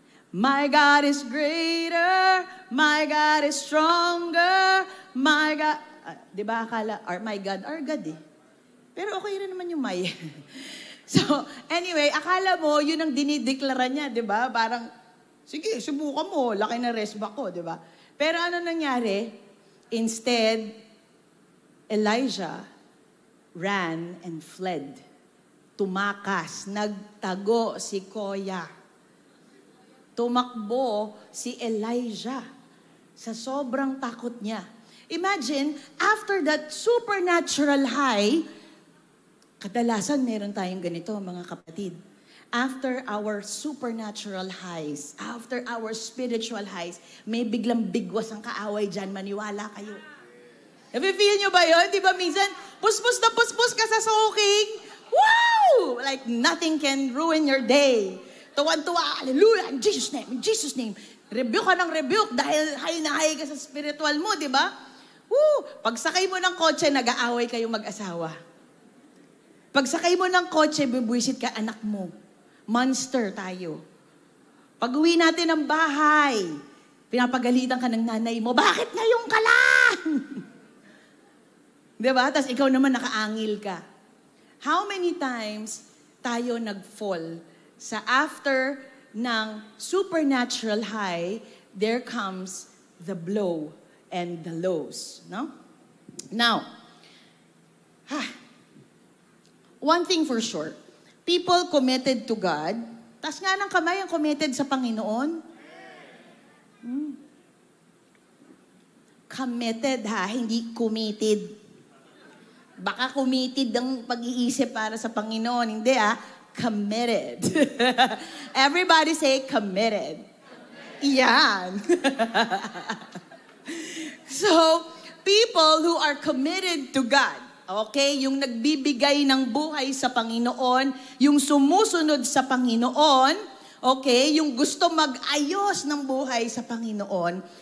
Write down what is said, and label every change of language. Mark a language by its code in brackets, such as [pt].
[en] My God is greater, my God is stronger, my God... [tl] di ba akala, [en] my God, our God [tl] eh. Pero okay rin naman yung may. So, anyway, akala mo, yun ang dinideklara niya, di ba? Parang, sige, subukan mo, laki na resba ko, di ba? Pero ano nangyari? [en] Instead, Elijah ran and fled. [tl] Tumakas, nagtago si Koya. Tumakbo si Elijah sa sobrang takot niya. [en] Imagine, after that supernatural high, [tl] kadalasan meron tayong ganito, mga kapatid. [en] After our supernatural highs, after our spiritual highs, [tl] may biglang bigwas ang kaaway dyan, maniwala kayo. Nafe-feel nyo ba yun? Di ba minsan, puspos na puspos ka sa soaking? Wow! [en] Like nothing can ruin your day. [tl] Tuwan-tuwa, hallelujah, [en] in Jesus' name, in Jesus' name. [tl] Rebuke ka ng rebuke dahil high na high ka sa spiritual mo, di ba? Woo! Pagsakay mo ng kotse, nag-aaway kayong mag-asawa. Pagsakay mo ng kotse, bibwisit ka anak mo. Monster tayo. Pag-uwi natin ng bahay, pinapagalitan ka ng nanay mo, bakit ngayon ka lang? [en] Diba? [tl] Tapos ikaw naman nakaangil ka. [en] How many times tayo nag-fall sa after ng supernatural high, there comes the blow and the lows. No? Now, one thing for sure, people committed to God, [tl] tas nga ng kamay ang committed sa Panginoon. Committed hindi committed. Baka committed ang pag-iisip para sa Panginoon. Hindi committed. [en] Everybody say committed. [tl] Yan. So, [en] people who are committed to God, [tl] okay, yung nagbibigay ng buhay sa Panginoon, yung sumusunod sa Panginoon, okay, yung gusto mag-ayos ng buhay sa Panginoon,